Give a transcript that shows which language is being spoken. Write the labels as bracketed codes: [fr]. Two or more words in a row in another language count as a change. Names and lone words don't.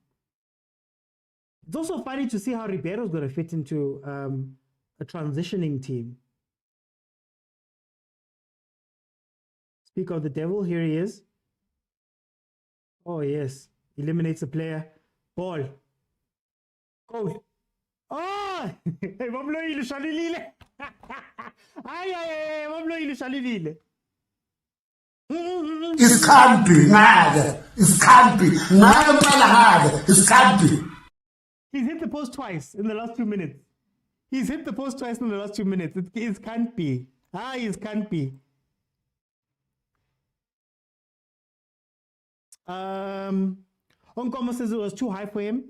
[en] It's also funny to see how Ribeiro's going to fit into a transitioning team. Speak of the devil, here he is. Oh, yes. Eliminates a player. Ball. Goal. Oh! Hey, Mamelodi Shalulile. Ay, Mamelodi Shalulile. [zu] Iskhambi ngaka, iskhambi ngaka hard, iskhambi. [en] He's hit the post twice in the last 2 minutes. It can't be. It can't be. Onkomo says it was too high for him.